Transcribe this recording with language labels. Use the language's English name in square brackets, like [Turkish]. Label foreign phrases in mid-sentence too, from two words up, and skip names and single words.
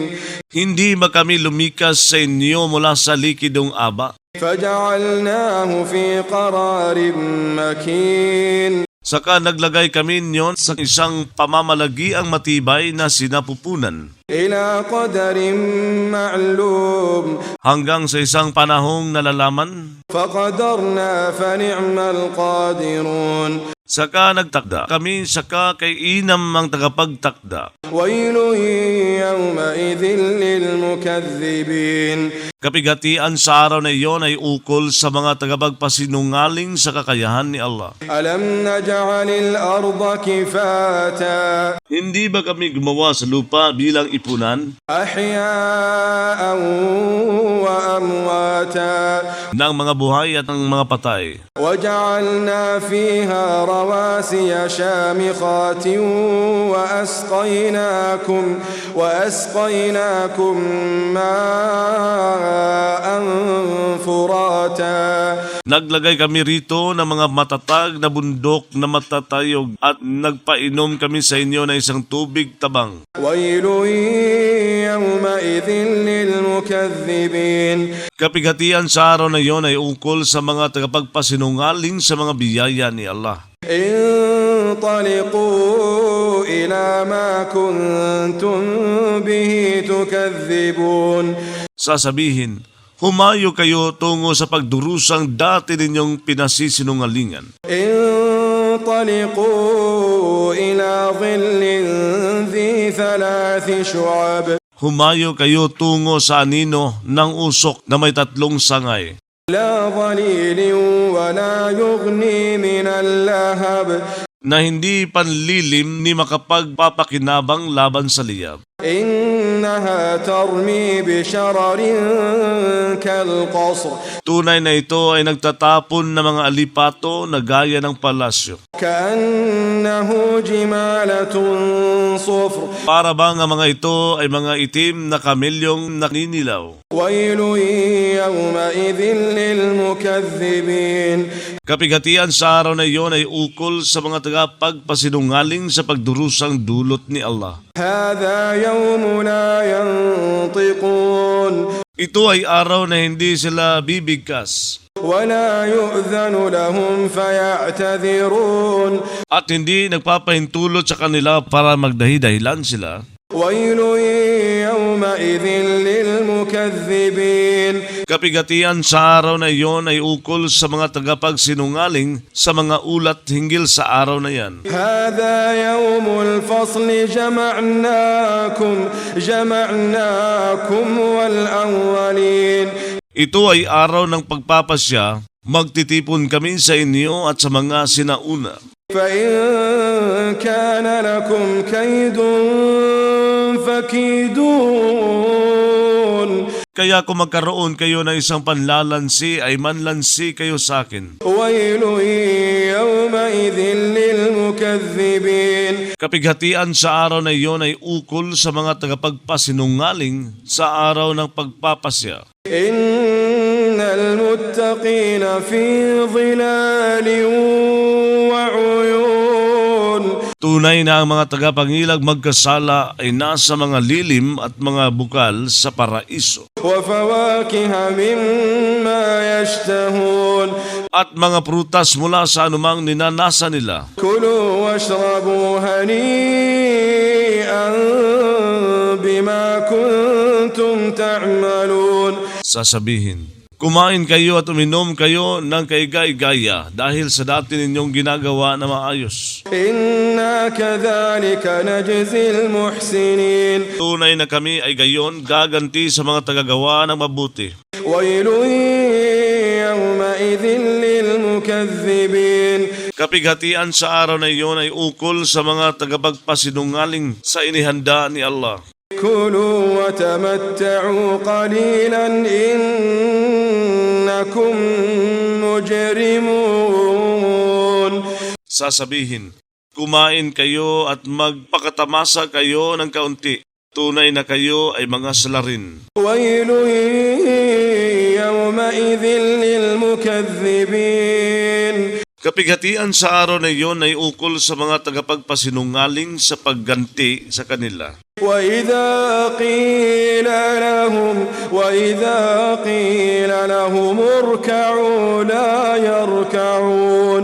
[Filipino] Hindi ba kami lumikas sa inyo mula sa likidong aba? [Arabic] فجعلناه في قرار مكين [Filipino] Saka naglagay kami niyon sa isang pamamalagiang matibay na sinapupunan [Arabic] إلى قدر معلوم [Filipino] hanggang sa isang panahong nalalaman. [Arabic] فقدرنا فنعم القادرون [Filipino] Saka nagtakda kami, saka kay inam ang tagapagtakda. [Arabic] ويل يومئذ للمكذبين [Filipino] Kapigatian sa araw na iyon ay ukol sa mga tagapagpasinungaling sa kakayahan ni Allah. [Arabic] ألم نجعل الأرض كفاتا [Filipino] Hindi ba kami gumawa sa lupa bilang ipunan [Arabic] أحياء وأمواتا [Filipino] ng mga buhay at ng mga patay? [Arabic] وجعلنا فيها رواسي شامخات وأسقيناكم ماء فراتا [Filipino] Naglagay kami rito ng mga matatag na bundok na matatayog at nagpainom kami sa inyo ng isang tubig tabang. [Arabic] ويل يومئذ للمكذبين [Filipino] Kapigatian sa araw na iyon ay ukol sa mga tagapagpasinungaling sa mga biyaya ni Allah. [Arabic] انطلقوا إلى ما كنتم به تكذبون [Filipino] Sasabihin, humayo kayo tungo sa pagdurusang dati ninyong pinasisinungalingan. [Arabic] انطلقوا إلى ظل ذي 3 شعب [Filipino] Humayo kayo tungo sa anino ng usok na may 3 sangay, [Arabic] لا ظليل ولا يغني من اللهب [Filipino] na hindi panlilim ni makapagpapakinabang laban sa liyab. [Arabic] إنها ترمي بشرر كالقصر [Filipino] Tunay na ito ay nagtatapon ng mga alipato na gaya ng palasyo. [Arabic] كأنه جمالة صفر [Filipino] Para bang ang mga ito ay mga itim na kamelyong naninilaw. [Arabic] ويل يومئذ للمكذبين [Filipino] Kapighatian sa araw na iyon ay ukol sa mga tagapagpasinungaling sa pagdurusang dulot ni Allah. [Arabic] هذا يوم لا ينطقون [Filipino] Ito ay araw na hindi sila bibigkas [Arabic] ولا يؤذن لهم فيعتذرون [Filipino] at hindi nagpapahintulot sa kanila para magdahi-dahilan sila. [Arabic] ويل يومئذ للمكذبين [Filipino] Kapighatian sa araw na iyon ay ukol sa mga tagapagsinungaling sa mga ulat hinggil sa araw na yan. [Arabic] هذا يوم الفصل جمعناكم والأولين [Filipino] Ito ay araw ng pagpapasya, magtitipon kami sa inyo at sa mga sinauna. [Arabic] فإن كان لكم كيد فكيدون [Filipino] Kaya kung magkaroon kayo ng isang panlalansi ay manlansi kayo sa akin. [Arabic] ويل يومئذ للمكذبين [Filipino] Kapighatian sa araw na iyon ay ukol sa mga tagapagpasinungaling sa araw ng pagpapasya. [Arabic] إن المتقين في ظلال وعيون [Filipino] Tunay na ang mga tagapangilag magkasala ay nasa mga lilim at mga bukal sa paraiso. [Arabic] وفواكه مما يشتهون [Filipino] At mga prutas mula sa anumang ninanasa nila. [Arabic] كلوا واشربوا هنيئا بما كنتم تعملون [Filipino] Sasabihin, kumain kayo at uminom kayo ng kaigay-gaya dahil sa dati ninyong ginagawa na maayos. [Arabic] إنا كذلك نجزي المحسنين [Filipino] Tunay na kami ay gayon gaganti sa mga tagagawa ng mabuti. [Arabic] ويل يومئذ للمكذبين [Filipino] Kapighatian sa araw na iyon ay ukol sa mga tagapagpasinungaling sa inihanda ni Allah. [Arabic] كلوا وتمتعوا قليلا إنكم مجرمون [Filipino] Sasabihin, kumain kayo at magpakatamasa kayo ng kaunti. Tunay na kayo ay mga salarin. [Arabic] ويل يومئذ للمكذبين [Filipino] Kapighatian sa araw na iyon ay ukol sa mga tagapagpasinungaling sa pagganti sa kanila. [Arabic] وإذا قيل لهم اركعوا لا يركعون